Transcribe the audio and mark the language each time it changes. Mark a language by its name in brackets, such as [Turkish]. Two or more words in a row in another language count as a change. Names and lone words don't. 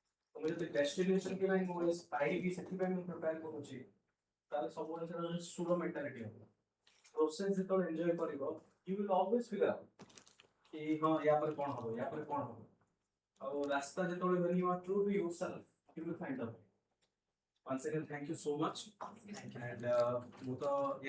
[Odia] ତମେ ଯଦି ଡେଷ୍ଟିନେସନ କି ନାହିଁ ମୁଁ ପାଇବି ସେଥିପାଇଁ ମୁଁ ପ୍ରିପେୟାର କରୁଛି ତାହେଲେ ସବୁବେଳେ ସେଟା ଗୋଟେ [English] sure mentality [Odia] ହବ ପ୍ରୋସେସ ଯେତେବେଳେ ଏନ୍ଜୟ କରିବ [English] you will always figure out [Odia] କି ହଁ ୟା ପରେ କଣ ହବ ୟା ପରେ କଣ ହବ ଆଉ ରାସ୍ତା ଯେତେବେଳେ [English] when you are true to yourself you will find out once again thank you so much and [Odia] ମୁଁ ତ